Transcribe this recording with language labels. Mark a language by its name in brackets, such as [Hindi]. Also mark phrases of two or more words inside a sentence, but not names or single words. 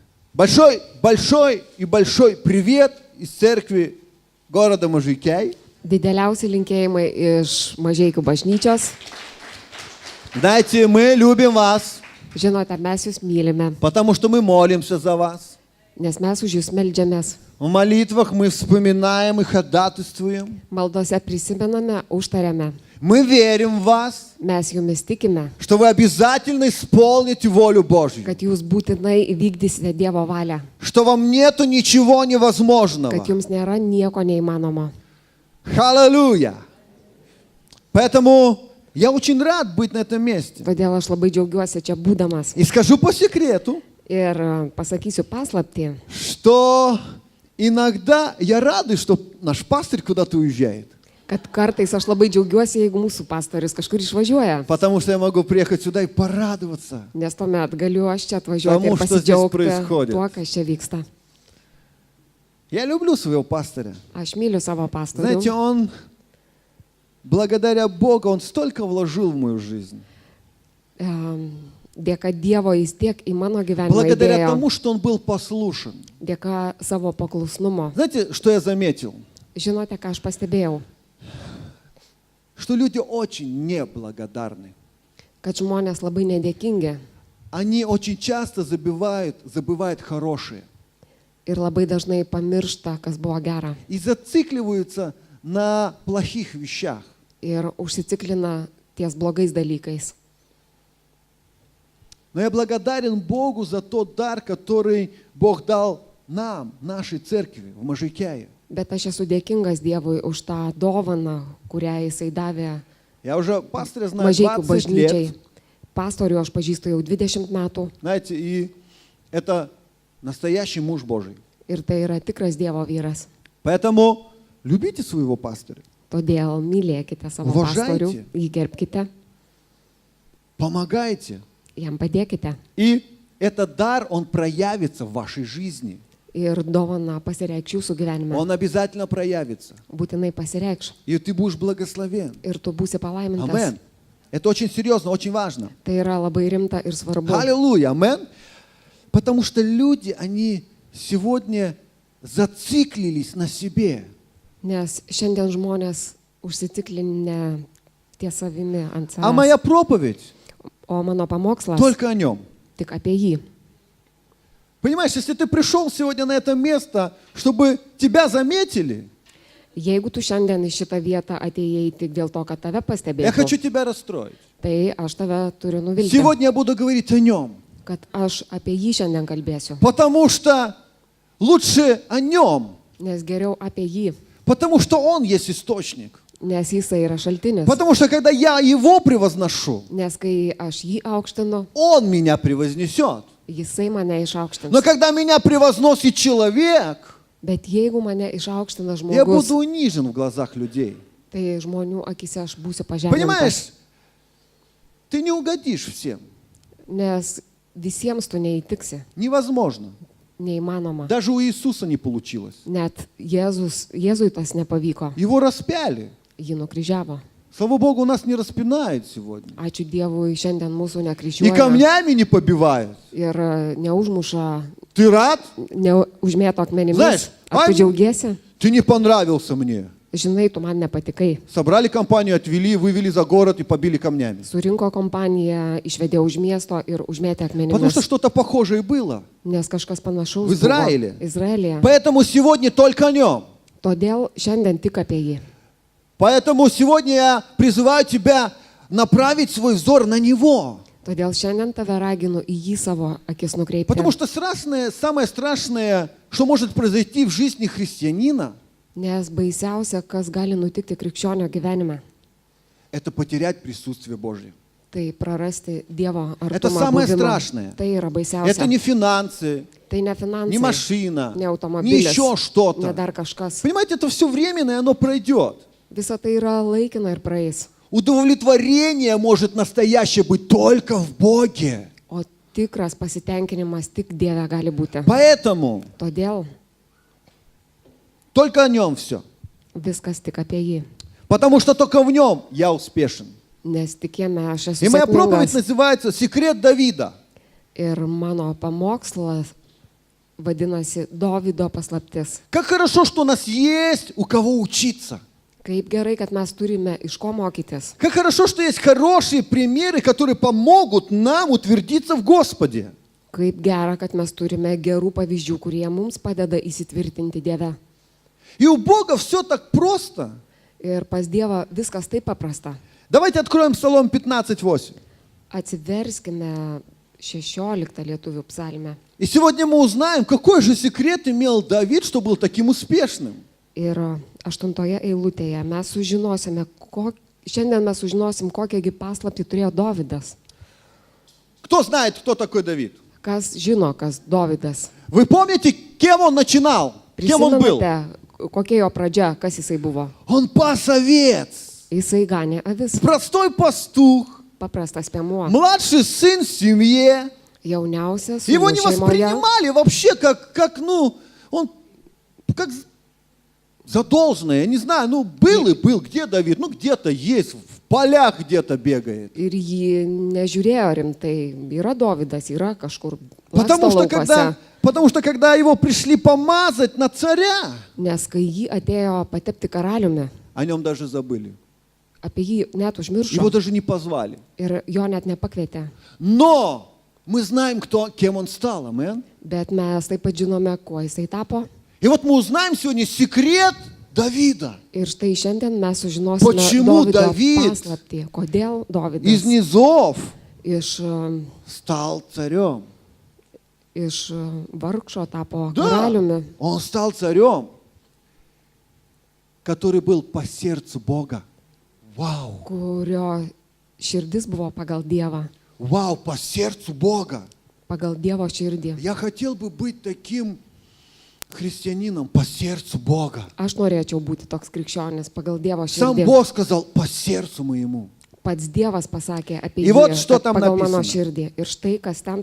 [Russian] большой и большой привет из церкви города Mažeikiai. [Lithuanian] Dideliausi linkėjimai iš Mažeikių bažnyčios. [Russian] Знаете, мы любим вас, [Lithuanian] Žinote, mes jūs mylime, [Russian] потому что мы молимся за вас. [Lithuanian] nes mes už jūs meldžiamės. [Russian] В молитвах мы вспоминаем и ходатайствуем. [Lithuanian] Maldose prisimename, užtariame. [Russian] Мы верим в вас, [Lithuanian] Mes jumis tikime, [Russian] что вы обязательно исполните волю Божью, [Lithuanian] kad jūs būtinai įvykdysite Dievo valią, [Russian] что вам нету ничего невозможного. [Lithuanian] kad jums nėra nieko neįmanomo. [Russian] Аллилуйя! Поэтому я очень рад быть на этом месте. [Lithuanian] Todėl aš labai džiaugiuosi čia būdamas. [Russian] И скажу по секрету, [Lithuanian] Ir pasakysiu paslaptį, [Russian] что иногда я рад, что наш пастырь куда-то уезжает. [Lithuanian] kad kartais aš labai džiaugiuosi, jeigu mūsų pastorius kažkur išvažiuoja. [Russian] Потому что я могу приехать сюда и порадоваться. [Lithuanian] Nes tuomet galiu aš čia atvažiuoti [Russian] Тому, [Lithuanian] ir [Russian] что здесь [Lithuanian] pasidžiaugti [Russian] происходит. [Lithuanian] tuo, kas čia vyksta. [Russian] Я люблю своего пастыря. [Lithuanian] Aš myliu savo [Russian] Знаете, [Lithuanian] pastorių. [Russian] он, благодаря Богу, он столько вложил в мою жизнь. [Lithuanian] Dėka Dievo jis tiek į mano gyvenimą [Russian] Благодаря [Lithuanian] įdėjo, [Russian] тому, что он был послушен. [Lithuanian] dėka savo paklusnumo. [Russian] Знаете, что я заметил? [Lithuanian] Žinote, ką aš pastebėjau? [Russian] Что люди очень неблагодарны. [Lithuanian] Kad žmonės labai nedėkingi [Russian] Они очень часто забывают хорошее. [Lithuanian] ir labai dažnai pamiršta, kas buvo gera. [Russian] И зацикливаются на плохих вещах. [Lithuanian] Ir užsiciklina ties blogais dalykais. [Russian] Но я благодарен Богу за тот дар, который Бог дал нам, нашей церкви в Mažeikiai. [Lithuanian] Bet aš esu dėkingas Dievui už tą dovaną, kurią jisai davė [Russian] Я уже пастыря знаю [Lithuanian] Mažeikių 20 bažnyčiai. [Russian] лет. [Lithuanian] Pastorių aš pažįstu jau 20 metų. [Russian] Знаете, и это настоящий муж Божий. [Lithuanian] Ir tai yra tikras Dievo vyras. [Russian] Поэтому любите своего пастыря, [Lithuanian] Todėl mylėkite savo [Russian] Уважайте. [Lithuanian] pastorių, jį gerbkite, [Russian] помогайте. [Lithuanian] jam padėkite. [Russian] И этот дар, он проявится в вашей жизни. [Lithuanian] Ir dovana pasireikš jūsų gyvenime. [Russian] Он обязательно проявится. [Lithuanian] Būtinai pasireikš. [Russian] И ты будешь благословен. [Lithuanian] Ir tu būsi palaimintas. [Russian] Амен. Это очень серьезно, очень важно. [Lithuanian] Tai yra labai rimta ir svarbu. [Russian] Аллилуйя, амен. Потому что люди, они сегодня зациклились на себе. [Lithuanian] Nes šiandien žmonės užsiciklinę ties savimi ant [Russian] А моя [Lithuanian] savęs. [Russian] проповедь [Lithuanian] O mano pamokslas [Russian] только о нем. [Lithuanian] tik apie jį. [Russian] Понимаешь, если ты пришел сегодня на это место, чтобы тебя заметили, [Lithuanian] Jeigu tu šiandien į šitą vietą atėjai tik dėl to, kad tave [Russian] я [Lithuanian] pastebėtų, [Russian] хочу тебя расстроить. [Lithuanian] tai aš tave turiu nuvilti, [Russian] Сегодня я буду говорить о нем. [Lithuanian] kad aš apie jį šiandien kalbėsiu. [Russian] Потому что лучше о нем. [Lithuanian] Nes geriau apie jį, [Russian] Потому что он есть источник. [Lithuanian] nes jisai yra šaltinis. [Russian] Потому что когда я его превозношу, [Lithuanian] Nes kai aš jį aukštinu, [Russian] он меня превознесет. [Lithuanian] jisai mane išaukštins. [Russian] Но когда меня превозносит человек, [Lithuanian] Bet jeigu mane išaukština [Russian] я [Lithuanian] žmogus, [Russian] буду унижен в глазах людей. [Lithuanian] tai žmonių akise aš būsiu pažemintas. [Russian] Понимаешь, ты не угодишь всем. [Lithuanian] Nes visiems tu neįtiksi. [Russian] Невозможно. [Lithuanian] Neįmanoma. [Russian] Даже у Иисуса не получилось. [Lithuanian] Net Jėzui tas nepavyko. [Russian] Его распяли. [Lithuanian] Jį nukryžiavo. [Russian] Слава Богу, нас не распинают сегодня. [Lithuanian] Ačiū Dievui, šiandien mūsų [Russian] И [Lithuanian] nekryžiuoja [Russian] камнями не побивают. [Lithuanian] ir neužmuša, [Russian] Ты рад? [Lithuanian] neužmėto akmenimis. [Russian] Знаешь, [Lithuanian] Ar tu ai- džiaugiesi? [Russian] Ты не понравился мне. [Lithuanian] Žinai, tu man nepatikai. [Russian] Собрали компанию, отвели, вывели за город и побили камнями. [Lithuanian] Surinko kompaniją, išvedė už miesto ir užmėtė [Russian] Потому что [Lithuanian] akmenimis. [Russian] что-то похожее было. [Lithuanian] Nes kažkas panašaus [Russian] В Израиле. [Lithuanian] buvo Izraelyje. [Russian] Поэтому сегодня только о нем. [Lithuanian] Todėl šiandien tik apie jį. [Russian] Поэтому сегодня я призываю тебя направить свой взор на него. [Lithuanian] Todėl šiandien tave raginu į jį savo akis nukreipti. [Russian] Потому что самое страшное, что может произойти в жизни христианина, [Lithuanian] Nes baisiausia, kas gali nutikti krikščionio gyvenime, [Russian] это потерять присутствие Божье. [Lithuanian] tai prarasti Dievo [Russian] Это [Lithuanian] artumą. [Russian] самое [Lithuanian] buvimą. [Russian] страшное. [Lithuanian] Tai yra baisiausia. [Russian] Это не финансы, [Lithuanian] Tai ne finansai, [Russian] не машина, [Lithuanian] ne [Russian] не [Lithuanian] automobilis, [Russian] еще [Lithuanian] ne [Russian] что-то. [Lithuanian] dar kažkas. [Russian] Понимаете, это все временно, и оно пройдет. [Lithuanian] Visa tai yra laikina ir praeis. [Russian] Удовлетворение может настоящее быть только в Боге. [Lithuanian] O tikras pasitenkinimas tik Dieve gali būti. [Russian] Поэтому [Lithuanian] Todėl [Russian] только о нем все. [Lithuanian] viskas tik apie jį. [Russian] Потому что только в нем я успешен. [Lithuanian] Nes tikėjime aš esu [Russian] И моя проповедь [Lithuanian] sėkmingas. [Russian] называется «Секрет Давида». [Lithuanian] Ir mano pamokslas vadinasi Dovydo paslaptis. [Russian] Как хорошо, что у нас есть у кого учиться. [Lithuanian] Kaip gerai, kad mes turime iš ko mokytis. [Russian] Как хорошо, что есть хорошие примеры, которые помогут нам утвердиться в Господе. [Lithuanian] Kaip gera, kad mes turime gerų pavyzdžių, kurie mums padeda įsitvirtinti Dieve. [Russian] И у Бога все так просто. [Lithuanian] Ir pas Dievą viskas taip paprasta. [Russian] Давайте откроем Псалом 15:8. [Lithuanian] Atsiverskime 16 lietuvių psalmę. [Russian] И сегодня мы узнаем, какой же секрет имел Давид, что был таким успешным. [Lithuanian] Ir 8 eilutėje mes sužinosime, šiandien mes sužinosim, kokiągi paslaptį turėjo Dovydas. [Russian] Кто знает, кто такой Давид? [Lithuanian] Kas žino, kas Dovydas? [Russian] Вы помните, кем он начинал? Кем он был? [Lithuanian] Prisimenate, kokia jo pradžia, kas jisai buvo? [Russian] Он пас овец. [Lithuanian] Jisai ganė avis, [Russian] Простой пастух. [Lithuanian] paprastas piemuo, [Russian] Младший сын в семье. [Lithuanian] jauniausias [Russian] Его [Lithuanian] sūnus [Russian] не [Lithuanian] šeimoje. [Russian] воспринимали вообще он как задолженное. Я не знаю, был и был. Где Давид? Где-то есть, в полях где-то бегает. [Lithuanian] Ir jį nežiūrėjo rimtai. Yra Dovydas, yra kažkur [Russian] Потому [Lithuanian] laksto [Russian] что, [Lithuanian] laukose. [Russian] когда его пришли помазать на царя, [Lithuanian] Nes kai jį atėjo patepti karaliumi, [Russian] о нем даже забыли. [Lithuanian] apie jį net [Russian] Его [Lithuanian] užmiršo [Russian] даже не позвали. [Lithuanian] ir jo net nepakvietė. [Russian] Но мы знаем, кем он стал. Амен. [Lithuanian] Bet mes taip pat žinome, kuo jisai tapo. [Russian] И вот мы узнаем сегодня секрет Давида. [Lithuanian] Ir štai šiandien mes sužinosime [Russian] Почему [Lithuanian] Dovydo [Russian] Давид [Lithuanian] paslaptį. Kodėl [Russian] Из [Lithuanian] Dovydas [Russian] низов [Lithuanian] iš [Russian] стал царем. [Lithuanian] Vargšo tapo [Russian] Да, [Lithuanian] karaliumi, [Russian] он стал царем, который был по сердцу Бога. Вау, [Lithuanian] kurio širdis buvo pagal Dievą, [Russian] вау, по сердцу Бога. [Lithuanian] pagal Dievo širdį. [Russian] Я хотел бы быть таким христианином по сердцу Бога. [Lithuanian] Aš norėčiau būti toks krikščionis pagal Dievo [Russian] Сам [Lithuanian] širdį. [Russian] Бог сказал, по сердцу моему. [Lithuanian] Pats Dievas pasakė apie [Russian] И [Lithuanian] jį, [Russian] вот что [Lithuanian] kad [Russian] там [Lithuanian] pagal mano [Russian] написано. [Lithuanian] širdį. Ir štai, kas ten